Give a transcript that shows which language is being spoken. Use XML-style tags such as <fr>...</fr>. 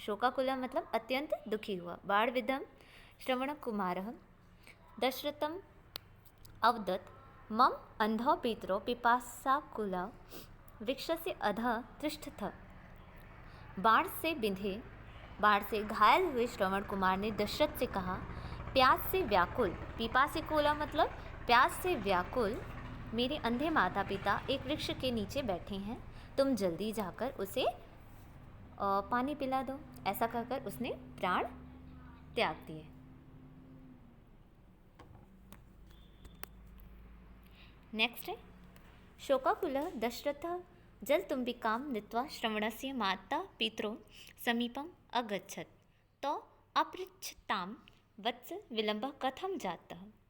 <hi>शोकाकुलः मतलब अत्यंत दुखी हुआ।</hi> <sa>बाणविद्धं श्रवणकुमारः दशरथम् अवदत् मम अंधौ पितरो पिपासाकुलः वृक्षस्य अधः तिष्ठथ।</sa> <hi>बाण से बिंधे, बाण से घायल हुए श्रवण कुमार ने दशरथ से कहा, प्यास से व्याकुल, पिपासिकुला मतलब प्यास से व्याकुल मेरे अंधे माता पिता एक वृक्ष के नीचे बैठे हैं, तुम जल्दी जाकर उसे पानी पिला दो। ऐसा कहकर उसने प्राण त्याग दिए। नेक्स्ट है</hi> <sa>शोकाकुलः दशरथः जलतुम्बिकां नीत्वा श्रवणस्य माता पितरौ समीपम् अगच्छत्। तो अपृच्छतां वत्स विलम्बः कथं जातः।</sa>